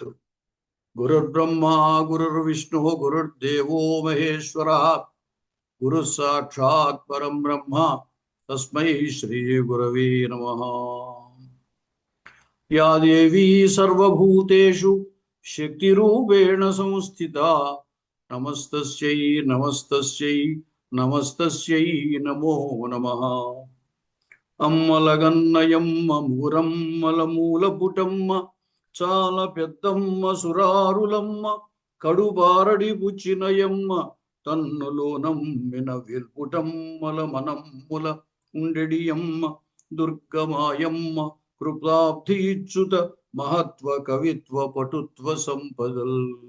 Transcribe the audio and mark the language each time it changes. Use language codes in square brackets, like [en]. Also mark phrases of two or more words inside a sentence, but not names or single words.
[sa] गुरुर्ब्रह्मा गुरुर्विष्णुः गुरुर्देवो महेश्वरः गुरुः साक्षात् परं ब्रह्म तस्मै श्रीगुरवे नमः। या देवी सर्वभूतेषु शक्तिरूपेण संस्थिता नमस्तस्यै नमस्तस्यै नमस्तस्यै नमो नमः। [te] అమ్మలగన్నయమ్మ మూరమ్మలమూలపుటమ్మ చాల పెద్దమ్మ సురారులమ్మ కడుబారడి బుచ్చినయమ్మ తన్నులోనమ్మిన వెల్పుటమ్మల మనమ్ముల ఉండెడియమ్మ దుర్గమాయమ్మ కృపాబ్ధి ఇచ్చుత మహత్వ కవిత్వ పటుత్వ సంపదల్.